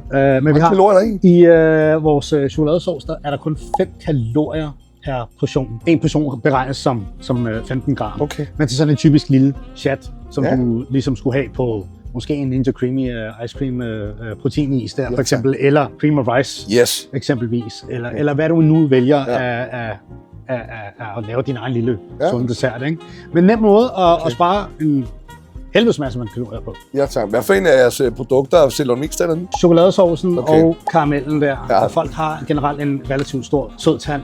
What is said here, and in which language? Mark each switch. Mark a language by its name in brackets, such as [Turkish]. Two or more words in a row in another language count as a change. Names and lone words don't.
[Danish] Men vi har i vores chokoladesauce, der er der kun 5 kalorier per portion. En portion beregnes som 15 gram. Okay. Men til sådan en typisk lille chat, som du ligesom skulle have på måske en Ninja Creamy [English] ice cream [Danish] proteinis der, for eksempel, eller [English] cream of rice, [Danish] eksempelvis, eller hvad du nu vælger at lave din egen lille sunde dessert, ikke? Men nem måde at spare en helvedes masse man kalorier på. Ja, tak. Hvad for en af jeres produkter sælger du mest af den? Chokoladesaucen og karamellen der. Og folk har generelt en relativt stor sød tand.